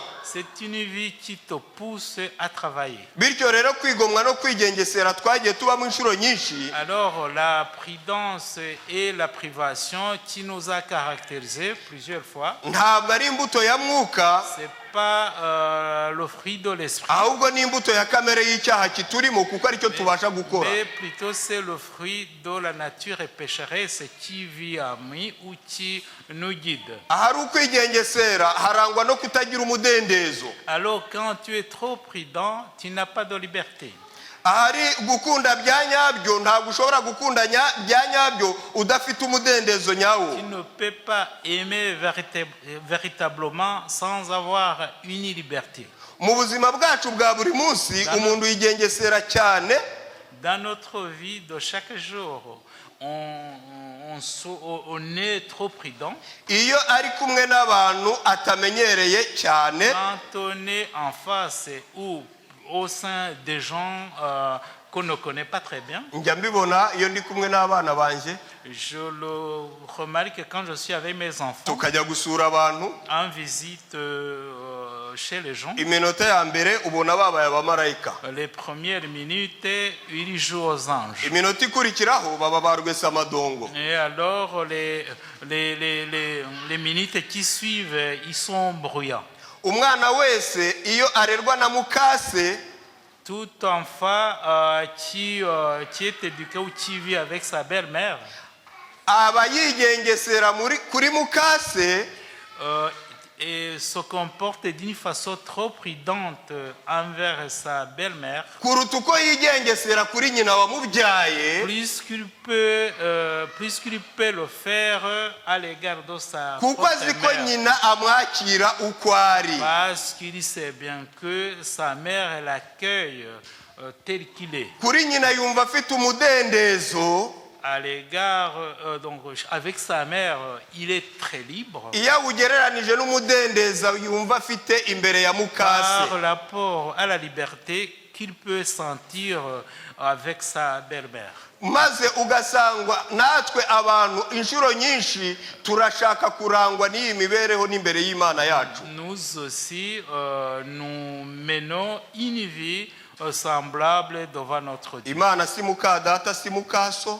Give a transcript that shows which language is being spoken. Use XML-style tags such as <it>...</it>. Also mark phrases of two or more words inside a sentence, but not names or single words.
<fr>C'est une vie qui te pousse à travailler.</fr> <rw>Bityo rero kwigomwa no kwigengesera twagiye tubamo inshuro nyinshi.</rw> <fr>Alors la prudence et la privation qui nous a caractérisés plusieurs fois.</fr> <rw>Ntabwo ari imbuto ya mwuka.</rw> <fr>C'est pas le fruit de l'esprit.</fr> <rw>Ahubwo ni imbuto ya kamere y'icyaha kiturimo kuko aricyo tubasha gukora.</rw> <fr>Mais plutôt c'est le fruit de la nature pécheresse qui vit en nous ou qui nous guide.</fr> <rw>Ahari ukwigengesera harangwa no kutagira umudendezo.</rw> <fr>Alors quand tu es trop prudent, tu n'as pas de liberté.</fr> <rw>Ahari gukunda bya nyabyo ntabwo ushobora gukunda bya nyabyo udafite umudendezo nyawo.</rw> <fr>Tu ne peux pas aimer véritablement sans avoir une liberté.</fr> <rw>Mu buzima bwacu bwa buri munsi umuntu yigengesera cyane.</rw> <fr>Dans notre vie de chaque jour, on est trop prudent.</fr> <rw>Iyo ari kumwe n'abantu atamenyereye cyane.</rw> <fr>Quand on est en face ou au sein des gens qu'on ne connaît pas très bien.</fr> <rw>Njya mbibona iyo ndi kumwe n'abana banje.</rw> <fr>Je le remarque quand je suis avec mes enfants.</fr> <rw>Tukajya gusura abantu.</rw> <fr>En visite chez les gens.</fr> <rw>Iminota ya mbere ubona babaye abamarayika.</rw> <fr>Les premières minutes, ils jouent aux anges.</fr> <rw>Iminota ikurikiraho baba barwese amadongo.</rw> <fr>Et alors les minutes qui suivent, ils sont bruyants.</fr> <rw>Umwana wese iyo arerwa na mukase.</rw> <fr>Tout enfant qui est éduqué ou qui vit avec sa belle-mère.</fr> <rw>Aba yigengesera kuri mukase.</rw> <fr>Et se comporte d'une façon trop prudente envers sa belle-mère.</fr> <rw>Kuruta uko yigengesera kuri nyina wamubyaye.</rw> <fr>Plus qu'il peut le faire à l'égard de sa</fr> <rw>kuko azi ko nyina amwakira uko ari.</rw> <fr>Parce qu'il sait bien que sa mère l'accueille tel qu'il est.</fr> <rw>Kuri nyina yumva afite umudendezo.</rw> <fr>À l'égard donc avec sa mère, il est très libre.</fr> <rw>Iya ugereranije n'umudendezo yumva afite imbere ya mukase.</rw> <fr>Par rapport à la liberté qu'il peut sentir avec sa belle-mère.</fr> <rw>Maze ugasangwa natwe abantu inshuro nyinshi turashaka kurangwa n'iyi mibereho n'imbere y'Imana yacu.</rw> <fr>Nous aussi nous menons une vie semblable devant notre Dieu.</fr> <rw>Imana si muka data si mukaso.</rw>